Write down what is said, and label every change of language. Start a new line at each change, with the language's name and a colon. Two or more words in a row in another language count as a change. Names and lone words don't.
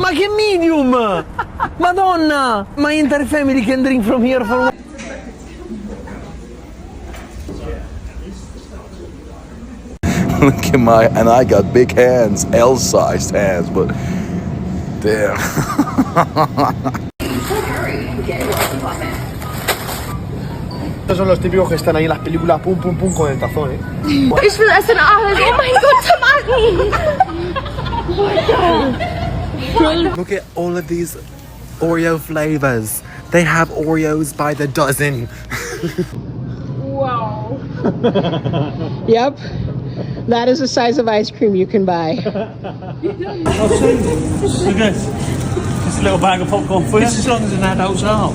Italian: Ma che medium? Madonna!
English: My entire family can drink from here for Look at and I got big hands, L-sized hands, but damn.
Spanish: Estos son los típicos que están ahí en las películas, pum pum pum con el tazón, ¿eh?
German: Ich will essen alles. Oh mein Gott, Tomaten!
English: Look at all of these Oreo flavors. They have Oreos by the dozen. Wow. Yep. That is the size of ice cream you can buy. Look at this. Just a little bag of popcorn for you. It's as long as an adult's arm.